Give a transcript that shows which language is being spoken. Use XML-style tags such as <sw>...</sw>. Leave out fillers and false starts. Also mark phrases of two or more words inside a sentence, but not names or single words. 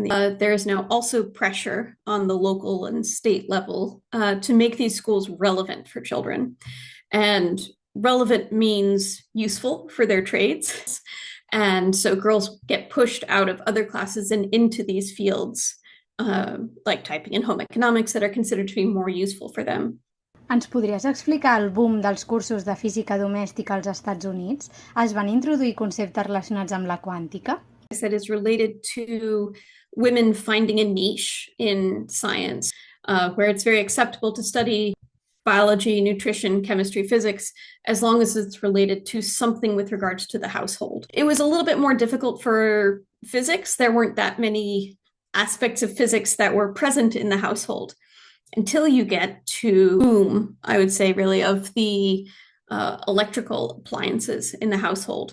<en>There is now also pressure on the local and state level to make these schools relevant for children. And relevant means useful for their trades. And so girls get pushed out of other classes and into these fields, like typing and home economics, that are considered to be more useful for them.</en> <ca>Ens podries explicar el boom dels cursos de física domèstica als Estats Units? Es van introduir conceptes relacionats amb la quàntica?</ca> <en>That is related to women finding a niche in science, where it's very acceptable to study biology, nutrition, chemistry, physics, as long as it's related to something with regards to the household. It was a little bit more difficult for physics. There weren't that many aspects of physics that were present in the household, until you get to boom, I would say, really, of the electrical appliances in the household.</en>